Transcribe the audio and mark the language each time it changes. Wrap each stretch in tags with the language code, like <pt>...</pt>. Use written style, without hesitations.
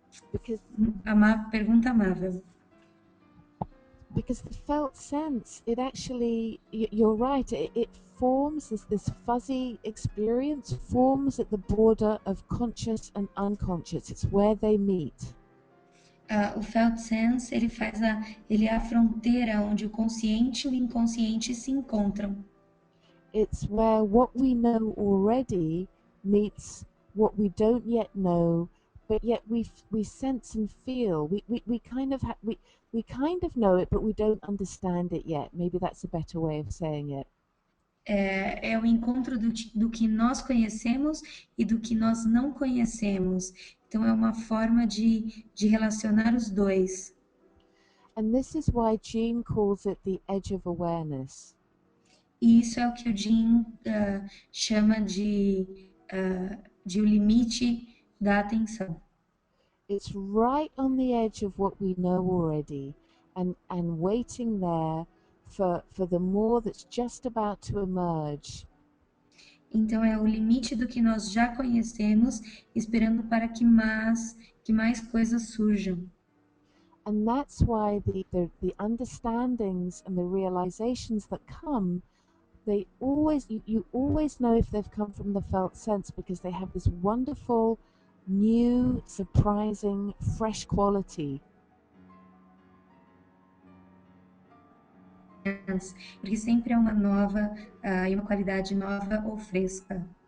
<en>Because</en> <pt>Pergunta amável.</pt> <en>Because the felt sense, it actually, you're right, it forms this fuzzy experience, forms at the border of conscious and unconscious. It's where they meet.</en> <pt>O felt sense, ele é a fronteira onde o consciente e o inconsciente se encontram.</pt> <en>It's where what we know already meets what we don't yet know, but yet we sense and feel. We kind of know it, but we don't understand it yet. Maybe that's a better way of saying it.</en> <pt>É o encontro do que nós conhecemos e do que nós não conhecemos. Então, é uma forma de relacionar os dois.</pt> <en>And this is why Jean calls it the edge of awareness.</en> <pt>E isso é o que o Jean chama de o limite da atenção.</pt> <en>It's right on the edge of what we know already, and waiting there for the more that's just about to emerge.</en> <pt>Então é o limite do que nós já conhecemos, esperando para que mais coisas surjam.</pt> <en>And that's why the understandings and the realizations that come, they always you always know if they've come from the felt sense, because they have this wonderful, new, surprising, fresh quality.</en> <pt>Porque sempre é uma nova e uma qualidade nova ou fresca.</pt>